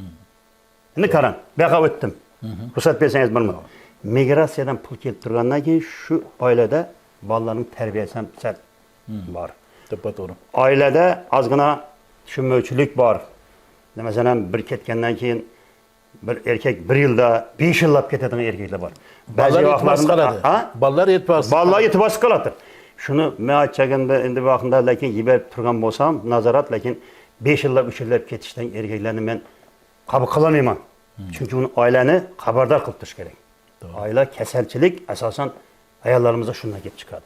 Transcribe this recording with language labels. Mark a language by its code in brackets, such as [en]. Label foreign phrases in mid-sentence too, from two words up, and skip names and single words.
[uz] Endi qarang, bu yoqqa o'tdim. Ruxsat bersangiz bilmayman. Migratsiyadan pul kelib turgandan keyin shu oilada bolalarning tarbiyasi ham sal bor. To'g'ri. Oilada ozgina tushunmovchilik bor. Masalan, bir ketgandan keyin bir erkek bir yılda 5 yıllap ketadigan erkekler var. Ballar e'tiborsiz qoladi. Ha? Ballar e'tiborsiz. Ballar e'tiborsiz qoladi. Shuni men aytganda endi vaqtida lekin yiberib turgan bo'lsam, nazorat lekin 5 yillab 3 yillab ketishdan erkaklarni men qabul qilolmayman. Chunki uni oilani xabardor qilib turish kerak. Oila kasalchilik asosan ayollarimiz shundan kelib chiqadi.